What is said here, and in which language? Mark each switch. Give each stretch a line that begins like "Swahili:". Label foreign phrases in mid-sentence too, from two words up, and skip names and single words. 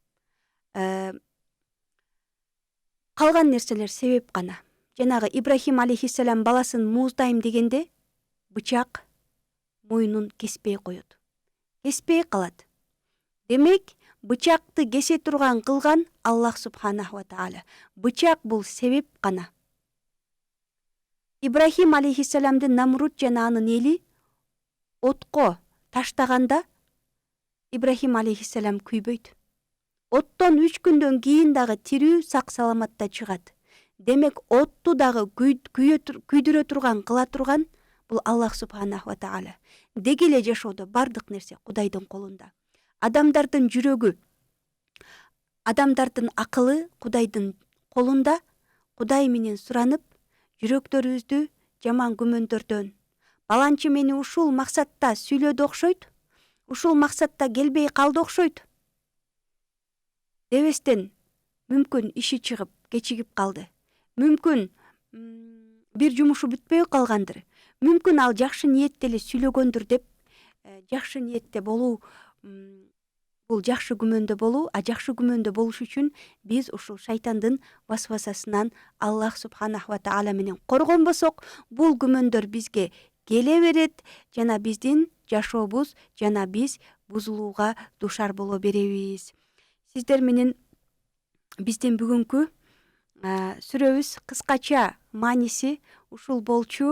Kyrgyz: Калган нерселер себеп гана. Жанагы Ибрахим алейхиссалам баласын мууздайм дегенде бычак мойнун кеспей коет. Кеспей калат. Демек, бычакты кесе турган кылган Аллах
Arabic: سبحانه وتعالى.
Kyrgyz: Бычак бул себеп гана. Ибрахим алейхиссаламды Намруд жана анын эли отко таштаганда Ибрахим алейхиссалам күйбөйт. Оттон 3 күндөн кийин дагы тирүү сак саламатта чыгат. Демек, отту дагы күйдүрө турган, кыла турган бул Аллах
Arabic: سبحانه وتعالى.
Kyrgyz: Деги эле жашоодо бардык нерсе Кудайдын колунда. Адамдардын жүрөгү, адамдардын акылы Кудайдын колунда. Кудай менен суранып, жүрөктөрүбүздү жаман күмөндөрдөн, баланчы мени ушул максатта сүйлөдү окшойт, ушул максатта келбей калды окшойт дебестен, мүмкүн иши чыгып, кечигип калды. Мүмкүн бир жумушу бүтпөй калгандыр. Мүмкүн ал жакшы ниетте эле сүйлөгөндүр деп, жакшы ниетте болуу, бул жакшы күмөндө болуу, жакшы күмөндө болуш үчүн биз ушул шайтандын васвасасынан Аллах
Arabic: سبحانه وتعالى
Kyrgyz: менен коргонбосок, бул күмөндөр бизге келе берет жана биздин жашообуз жана биз бузулууга душар боло беребиз. Сиздер менен биздин бүгүнкү сүрөбүз кыскача мааниси ушул болчу.